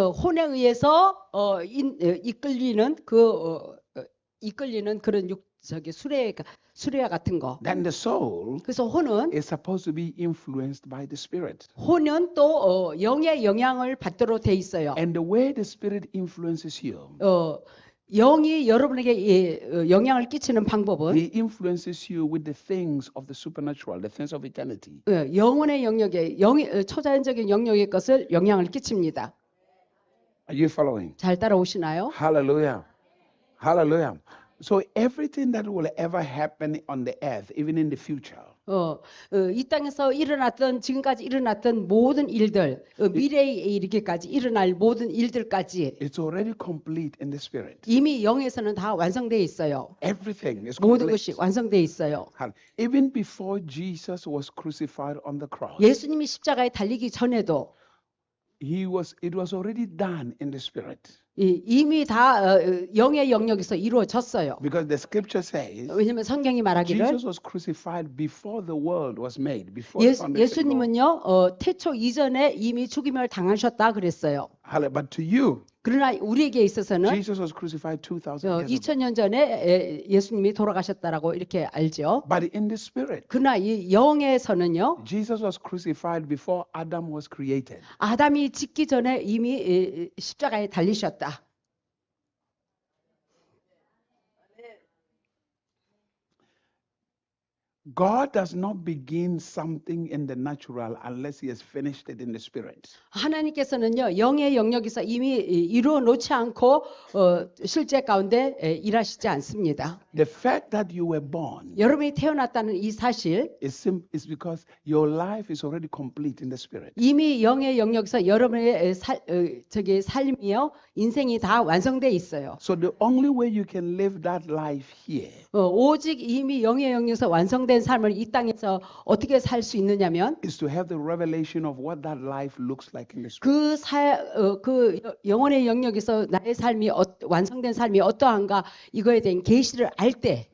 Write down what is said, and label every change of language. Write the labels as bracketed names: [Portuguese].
[Korean] 혼에 의해서 이끌리는 이끌리는 그런 수레와 같은 거. [English] Then the soul [Korean] 그래서 혼은 [English] is supposed to be influenced by the spirit. [Korean] 혼은 또 영의 영향을 받도록 돼 있어요. [English] And the way the spirit influences you, [Korean] 영이 여러분에게 영향을 끼치는 방법은 [English] he influences you with the things of the supernatural, the things of eternity. [Korean] 영혼의 영역에 초자연적인 영역의 것을 영향을 끼칩니다. [English] Are you following? [Korean] 잘 따라오시나요? [English] Hallelujah. Hallelujah. So everything that will ever happen on the earth, even in the future, [Korean] 이 땅에서 일어났던 지금까지 일어났던 모든 일들, 미래에 이르기까지 일어날 모든 일들까지 [English] it's already complete in the spirit. [Korean] 이미 영에서는 다 완성되어 있어요. [English] Everything is [Korean] 모든 [English] complete. [Korean] 것이 완성되어 있어요. [English] Even before Jesus was crucified on the cross, [Korean] 예수님이 십자가에 달리기 전에도 [English] it was already done in the spirit. [Korean] 이미 다 영의 영역에서 이루어졌어요. [English] Because the scripture says [Korean] 왜냐하면 성경이 말하기를 [English] Jesus was crucified before the world was made. Before the foundation of the world. [Korean] 예수님은요 태초 이전에 이미 죽임을 당하셨다 그랬어요. [English] But to you, [Korean] 그러나 우리에게 있어서는 [English] Jesus was crucified 2,000 years ago. [Korean] 2000년 전에 예수님이 돌아가셨다라고 이렇게 알죠. [English] But in the spirit, [Korean] 그러나 이 영에서는요 [English] Jesus was crucified before Adam was created. [Korean] 아담이 짓기 전에 이미 십자가에 달리셨다. [English] God does not begin something in the natural unless He has finished it in the spirit. [Korean] 하나님께서는요 영의 영역에서 이미 이루어 놓지 않고 실제 가운데 일하시지 않습니다. [English] The fact that you were born [Korean] 여러분이 태어났다는 이 사실 [English] is because your life is already complete in the spirit. [Korean] 이미 영의 영역에서 여러분의 삶이요 인생이 다 완성돼 있어요. [English] So the only way you can live that life here [Korean] 오직 이미 영의 영역에서 완성된 삶을 이 땅에서 어떻게 살 수 있느냐면 [English] is to have the revelation of what that life looks like in the spirit. [Korean] 그 영혼의 영역에서 나의 삶이 완성된 삶이 어떠한가 이거에 대한 계시를 알 때